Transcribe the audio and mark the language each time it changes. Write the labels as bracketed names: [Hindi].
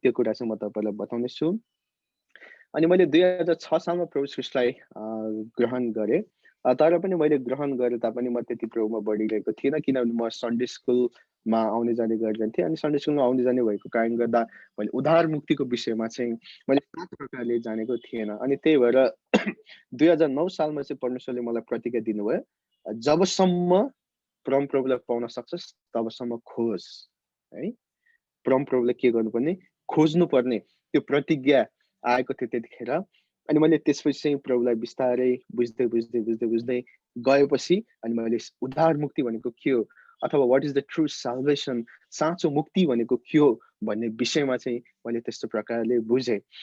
[Nepali] त्यो कुरा चाहिँ म तपाईँलाई बताउनेछु। अनि मैले 2006 सालमा प्रभु ख्रीष्टलाई ग्रहण गरेँ। तर पनि मैले ग्रहण गरे तापनि म त्यति प्रभुमा बढिरहेको थिइनँ, किनभने म सन्डे स्कुलमा आउने जाने गरिरहन्थेँ। अनि सन्डे स्कुलमा आउने जाने भएको कारणले गर्दा मैले उद्धार मुक्तिको विषयमा चाहिँ मैले सात प्रकारले जानेको थिएन। अनि त्यही भएर 2009 सालमा चाहिँ परमेश्वरले मलाई प्रतिज्ञा दिनुभयो, जबसम्म परम प्रभुलाई पाउन सक्छस् तबसम्म खोज है। परम प्रभुलाई के गर्नुपर्ने, खोज्नुपर्ने, त्यो प्रतिज्ञा आएको थियो त्यतिखेर। अनि मैले त्यसपछि चाहिँ प्रभुलाई बिस्तारै बुझ्दै बुझ्दै बुझ्दै बुझ्दै गएपछि अनि मैले उद्धार मुक्ति भनेको के हो अथवा [English] what is the true salvation, [Nepali] साँचो मुक्ति भनेको के हो भन्ने विषयमा चाहिँ मैले त्यस्तो प्रकारले बुझेँ।